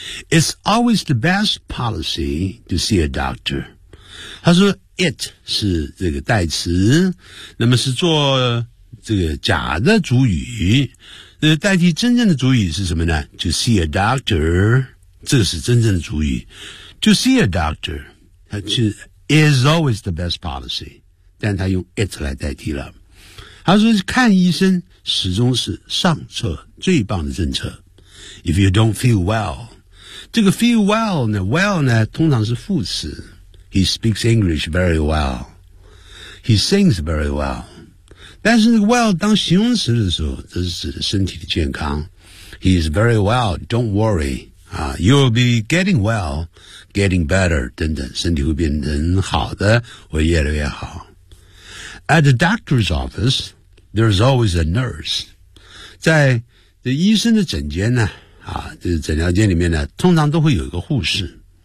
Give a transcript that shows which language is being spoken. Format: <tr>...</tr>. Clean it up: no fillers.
<en>It's always the best policy to see a doctor.</en> <zh>他说 it 是这个代词，那么是做这个假的主语，那代替真正的主语是什么呢？</zh> <en>To see a doctor，</en> <zh>这是真正的主语。</zh> <en>To see a doctor</en> <zh>他是</zh> <en>is always the best policy，</en> <zh>但他用 it 来代替了。他说看医生始终是上策，最棒的政策。</zh> <en>If you don't feel well，</en> <zh>这个 feel well 呢 ，well 呢，通常是副词。</zh> <en>He speaks English very well. He sings very well.</en> <zh>但是 well 当形容词的时候，这是指的身体的健康。</zh> <en>He is very well. Don't worry. You'll be getting well, getting better.</en> <zh>等等，身体会变成好的，会越来越好。 At the doctor's office, there's always a nurse. 在这医生的诊间呢。这个诊疗间里面呢，通常都会有一个护士。</zh>